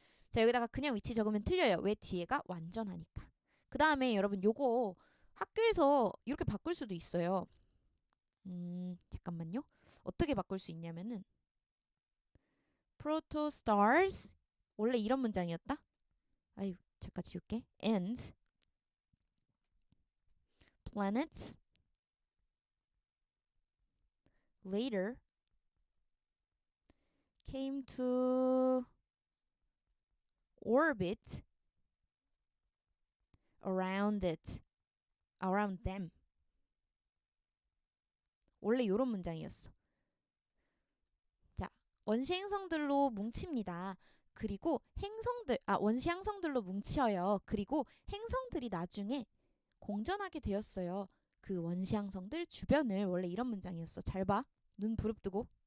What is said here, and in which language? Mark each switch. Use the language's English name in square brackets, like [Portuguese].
[Korean] 자, 여기다가 그냥 위치 적으면 틀려요. 왜? 뒤에가 완전하니까. 그 다음에 여러분 요거 학교에서 이렇게 바꿀 수도 있어요. 잠깐만요. 어떻게 바꿀 수 있냐면은 protostars 원래 이런 문장이었다. 아유, 잠깐 지울게. [English] and planets later came to orbit around them. [Korean] 원래 요런 문장이었어. 자, 원시 행성들로 뭉칩니다. 그리고 원시 행성들로 뭉쳐요. 그리고 행성들이 나중에 공전하게 되었어요. 그 원시 행성들 주변을. 원래 이런 문장이었어. 잘 봐. 눈 부릅뜨고.